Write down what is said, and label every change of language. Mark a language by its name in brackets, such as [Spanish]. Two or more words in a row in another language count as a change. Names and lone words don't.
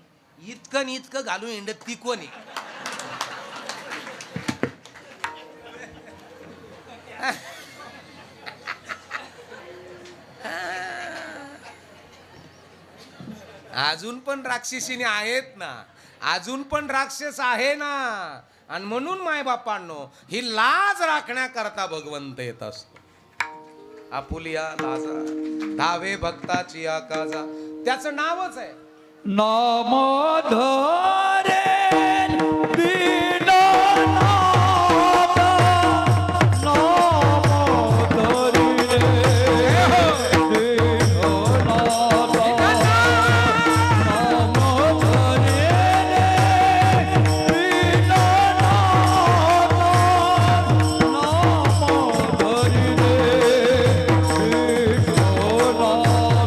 [Marathi] इतकं घालून हिंडत ती कोणी? अजून पण राक्षसिनी आहेत ना, अजून पण राक्षस आहे ना. आणि म्हणून मायबापांनो ही लाज राखण्याकरता भगवंत येत असतो. आपुलिया लाजा धावे भक्ताची आकाजा, त्याचं नावच आहे. नाम धरेन दीनानाथ, नाम धरिले दीनानाथ, नाम धरिले दीनानाथ, नाम धरिले दीनानाथ.